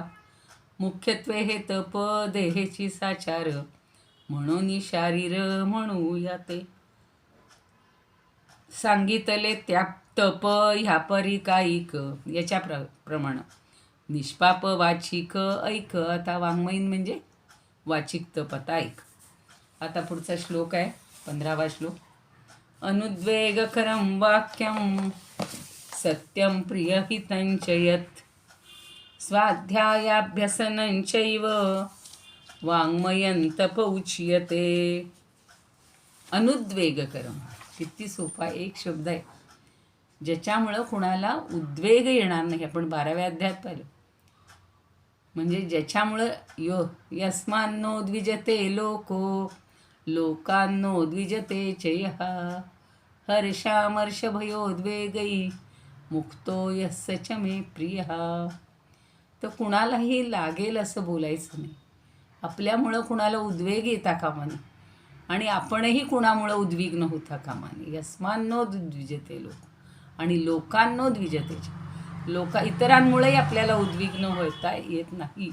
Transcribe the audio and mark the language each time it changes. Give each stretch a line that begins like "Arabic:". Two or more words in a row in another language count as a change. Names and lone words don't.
Marathi: मुख्यत्वे हे तप देहेची साचार, म्हणून शारीर म्हणूया ते. सांगितले त्या तप ह्या परी कायिक, याच्या प्रमाण निष्पाप वाचिक ऐक. आता वाङ्मयीन म्हणजे वाचिक तप. आता ऐक. आता पुढचा श्लोक आहे 15वा श्लोक.
Sanskrit: अनुद्वेगकरं वाक्यं, सत्यं प्रियहितं यत्. स्वाध्यायाभ्यसनं चैव, वाङ्मयं तप उच्यते.
Marathi: अनुद्वेगकरं, किती सोपा एक शब्द आहे ज्याच्यामुळं कुणाला उद्वेग येणार नाही. आपण 12व्या अध्यायात पाहिलं. म्हणजे ज्याच्यामुळं
Sanskrit: यस्मान्नो द्विजते लोको, लोकांनो द्विजते चयः. हर्षामर्ष भयोद्वेगै, मुक्तो यस्य च मे प्रियः.
Marathi: तर कुणालाही लागेल असं बोलायचं नाही. आपल्यामुळं कुणाला उद्वेग येता कामा नये, आणि आपणही कुणामुळं उद्विग्न होता कामा नये.
Sanskrit: यस्मान्नो द्विजते लोक, आणि लोकांनो द्विजतेचे.
Marathi: इतरांमुळेही आपल्याला उद्विग्न होता येत नाही.